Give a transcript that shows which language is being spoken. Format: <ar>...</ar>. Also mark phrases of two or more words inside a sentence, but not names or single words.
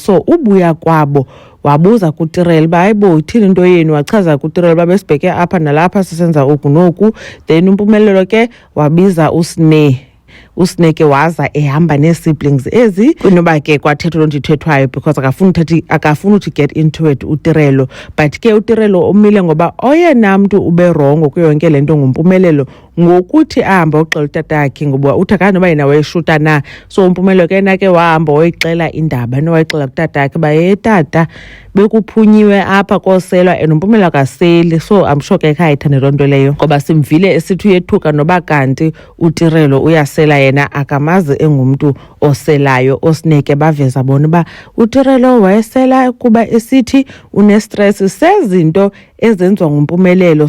<xh>So ubuya kwabo wabuza kuTirelo uba hayibo ithini into yenu, wachaza kuTirelo uba besibheke apha nalapha sisenza oku noku. Then uMpumelelo ke wabiza uSne ke waza ehamba nee-siblings ezi kunoba ke kwathethwa loo nto ithethwayo because akafuni uthi</xh> <en>get into it</en> <xh>uTirelo. But ke uTirelo umile ngoba oyena mntu ube rongo kuyo yonke le nto nguMpumelelo ngokuthi ahambe uxela utatakhe, ngoba uthi akanye noba yena wayeshuta na. So uMpumelelo ke yena ke wahamba wayixela indaba nowayixela kutatakhe uba tata bekuphunyiwe apha koselwa and uMpumelelo akaseli.</xh> <en>So I'm sure</en> <xh>ke khayithande loo nto leyo ngoba simvile esithi uyethuka noba kanti uTirelo uyasela, yena akamazi engumntu oselayo. oSneke baveza bona uba uTirelo wayesela kuba esithi unestress sezinto ezenziwa nguMpumelelo.</xh>